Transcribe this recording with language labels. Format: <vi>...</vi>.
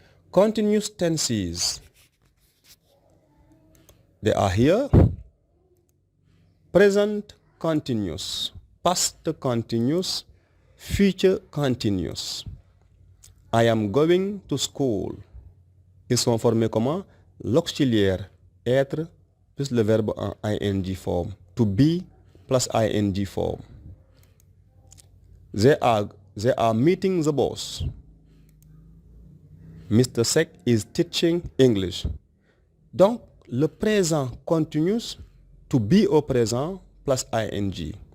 <en>Continuous tenses. They are here. Present continuous, past continuous, future continuous. I am going to school.</en> <fr>Ils sont formés comment? L'auxiliaire être plus le verbe en ing form. To be plus ing form.</fr> <en>They are meeting the boss. Mr. Sek is teaching English.</en> <fr>Donc, le présent continuous, to be au présent plus ing.</fr>